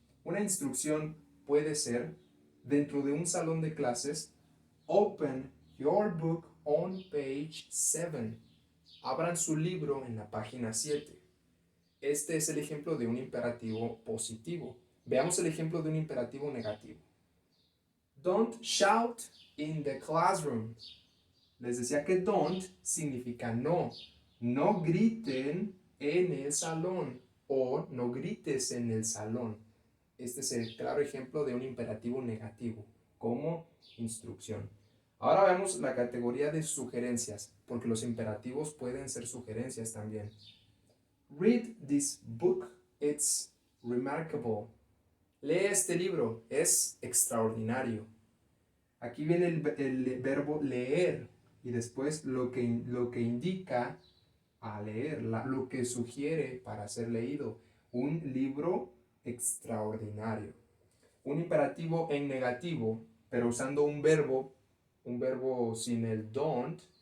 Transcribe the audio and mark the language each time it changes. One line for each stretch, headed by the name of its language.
Spanish: Una instrucción puede ser dentro de un salón de clases.
English: Open your book on page 7.
Spanish: Abran su libro en la página 7. Este es el ejemplo de un imperativo positivo. Veamos el ejemplo de un imperativo negativo.
English: Don't shout in the classroom.
Spanish: Les decía que don't significa no. No griten en el salón o no grites en el salón. Este es el claro ejemplo de un imperativo negativo como instrucción. Ahora vemos la categoría de sugerencias, porque los imperativos pueden ser sugerencias también.
English: Read this book, it's remarkable.
Spanish: Lee este libro, es extraordinario. Aquí viene el verbo leer y después lo que indica a leer, lo que sugiere para ser leído. Un libro extraordinario. Un imperativo en negativo, pero usando un verbo sin el don't.